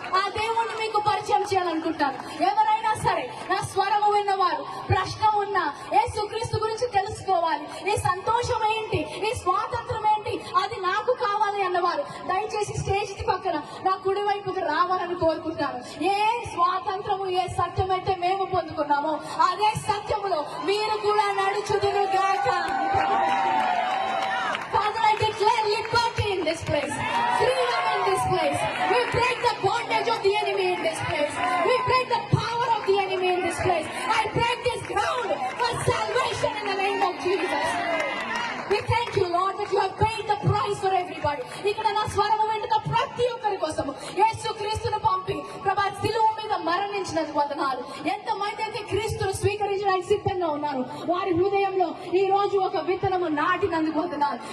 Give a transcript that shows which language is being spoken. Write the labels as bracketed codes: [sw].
[te] ఆ దేవుణ్ణి మీకు పరిచయం చేయాలనుకుంటాను. ఎవరైనా సరే నా స్వరము విన్నవారు, ప్రశ్న ఉన్నా, యేసుక్రీస్తు గురించి తెలుసుకోవాలి, ఈ సంతోషం ఏంటి, ఈ స్వాతంత్రం ఏంటి, అది నాకు కావాలి అన్నవారు దయచేసి స్టేజ్ పక్కన నా కుడి వైపుకి రావాలని కోరుకుంటాను. ఏ స్వాతంత్రము, ఏ సత్యం అయితే మేము పొందుకున్నామో అదే సత్యములో మీరు కూడా నడుచుదురుగాక. [en] Father, I declare liberty in this place, freedom in this place. We break the bondage of the enemy in this place. We break the power of the enemy in this place. I break this ground for salvation in the name of Jesus. We thank you, Lord, that you have paid the price for everybody. [te] ఇక్కడ నా స్వరము వెంటున్న ప్రతి ఒక్కరి కోసము యేసు క్రీస్తును పంపి ప్రభా శిలువ మీద మరణించినందుకు వందనాలు. ఎంతమంది అయితే క్రీస్తును స్వీకరించడానికి సిద్ధంగా ఉన్నారు, వారి హృదయంలో ఈ రోజు ఒక విత్తనము నాటినందుకు వందనాలు.